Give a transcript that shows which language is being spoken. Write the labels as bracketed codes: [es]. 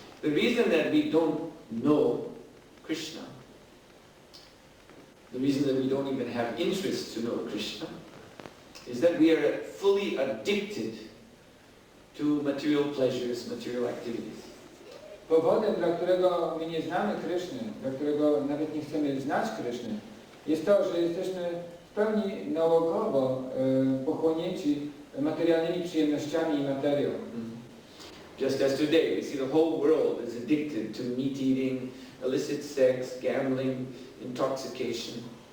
[en] The reason that we don't know Krishna, the reason that we don't even have interest to know Krishna, is that we are fully addicted to material pleasures, material activities. [pl] Powodem, dla którego my nie znamy Kryszny, dla którego nawet nie chcemy znać Kryszny, jest to, że jesteśmy w pełni nałogowo pochłonięci materialnymi przyjemnościami i materią. [en] Just as today, we see the whole world is addicted to meat eating, illicit sex, gambling, intoxication.